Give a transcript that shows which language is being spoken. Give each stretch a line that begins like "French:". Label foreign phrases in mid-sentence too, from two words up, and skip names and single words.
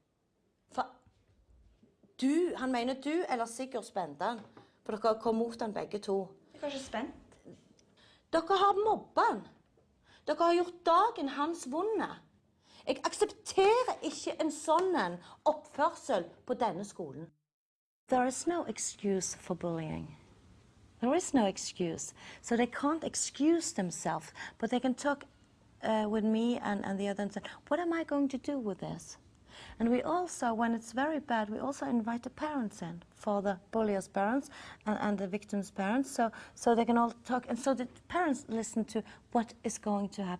Norwegian: Han mener du eller Sigurd spente han, for dere kom mot han begge to. Jeg har ikke spent. Dere har mobbet han. Dere har gjort dagen hans vonde. Jeg aksepterer ikke en sånn oppførsel på denne skolen.
English: There is no excuse for bullying. There is no excuse. So they can't excuse themselves, but they can talk with me and the other and say, what am I going to do with this? And we also, when it's very bad, we also invite the parents in, for the bullier's parents and the victim's parents, so they can all talk, and so the parents listen to what is going to happen.